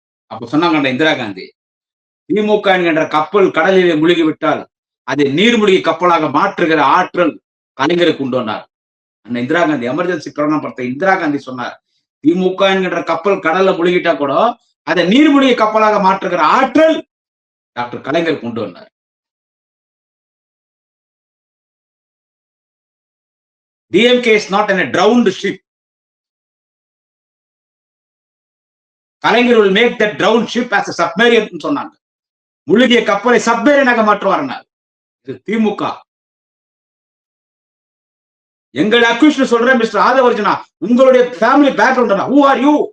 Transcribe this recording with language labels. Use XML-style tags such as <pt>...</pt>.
<ta>அப்ப சொன்னாங்க அண்ணன் இந்திரா காந்தி, திமுக என்கின்ற கப்பல் கடலிலே முழுகிவிட்டால் அதை நீர்மூழ்கி கப்பலாக மாற்றுகிற ஆற்றல் கலைஞருக்கு கொண்டு வந்தார். அண்ணன் இந்திரா காந்தி எமர்ஜென்சி பிரகடனம் படுத்த இந்திரா காந்தி சொன்னார், திமுக என்கின்ற கப்பல் கடல்ல முழுகிட்டா கூட அதை நீர்மூழ்கி கப்பலாக மாற்றுகிற ஆற்றல் டாக்டர் கலைஞர் கொண்டு வந்தார்.</ta> <en>DMK is not in a drowned ship. Kalaignar will make that drowned ship as a submarine</en> <ta>சொன்னாங்க. முழுகிய கப்பலை சப்மேரியனாக மாற்றுவார். இது திமுக. எங்களை அக்யூஸ்ட் சொல்றேன் மிஸ்டர் ஆதவர்ஜனா, உங்களுடைய family background</ta> <en>who are you?</en>